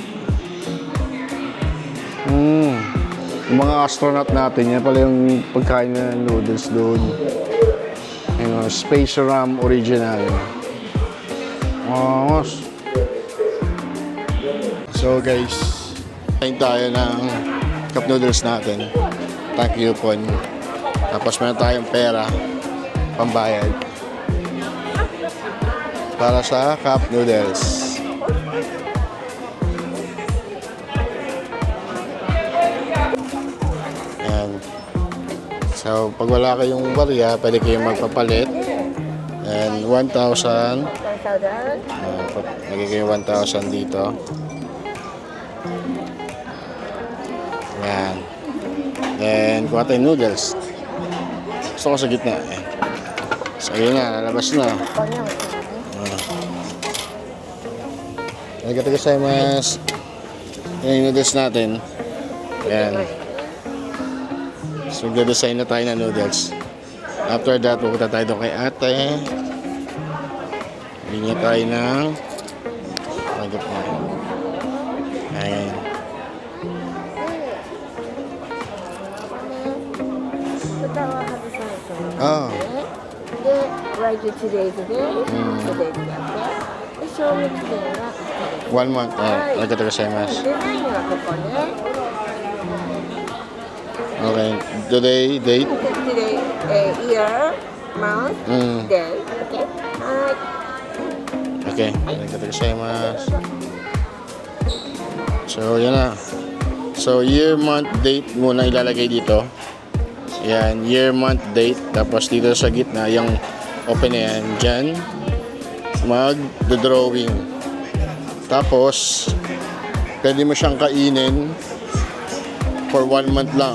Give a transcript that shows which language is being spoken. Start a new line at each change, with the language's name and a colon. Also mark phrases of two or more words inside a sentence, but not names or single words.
Filipino: Yung mga astronaut natin, yan pala yung pagkain na noodles doon. Space Ram Original. So guys, kain tayo ng cup noodles natin. Thank you po. Tapos meron tayong pera pambayad para sa cup noodles. Ayan. So pag wala kayong barya, pwede kayong magpapalit. And 1,000. Lagay kayo 1,000 dito. Yan. Then, kuha tayong noodles. Gusto ko sa gitna. So, yun na. Lalabas na.
Japanese: ありがとうございます.
Filipino: Yan yung noodles natin. Yan. So, magdedesign na tayo ng noodles. After that, pupunta tayo doon kay ate. Linya tayo ng agap na. Ayan. Oh.
English: Write you today's day. Today's day. Show me today. 1 month.
Japanese: ありがとうございます.
Filipino: Okay.
English: Today, date? Today, year, month, day.
Filipino: Okay. Okay.
Japanese: ありがとうございます.
Filipino: So, yan na. So,
English: year, month, date
Filipino: muna ilalagay dito. Yan,
English: year, month, date.
Filipino: Tapos dito sa gitna, yung open na yan. Diyan, mag-drawing. Tapos, pwede mo siyang kainin
English: for 1 month
Filipino: lang.